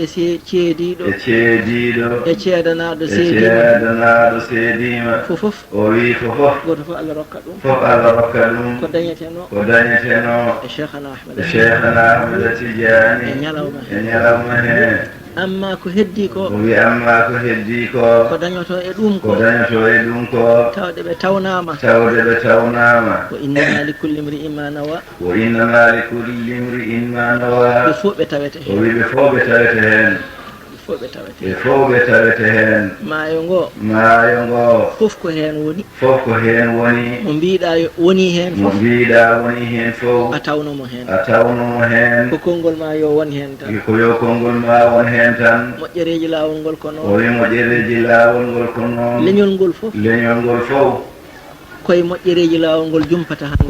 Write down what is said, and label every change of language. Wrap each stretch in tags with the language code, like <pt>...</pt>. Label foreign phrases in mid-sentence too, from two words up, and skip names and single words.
<ff>ceediɗo e ceedanaɗo seedima fofof goto fof Allah rokka ɗum ko dañeteno e cheikhana ahmada tidiani e ñalawma heen amma ko heddi ko ko dañoto e ɗum ko tawde ɓe tawnama wa</ff> <ar>إنما لكل امرئ ما نوى</ar> <ff>ɓe fof ɓe tawete hen ɓe fof ɓe tawete hen maayo ngo fof ko hen woni mo mbiɗa woni hen fof a tawnomo hen ko konngol ma yo won hen tan moƴƴereji laawol ngol ko noon leñol ngol fof koye moƴƴereji laawol ngol jumpata</ff>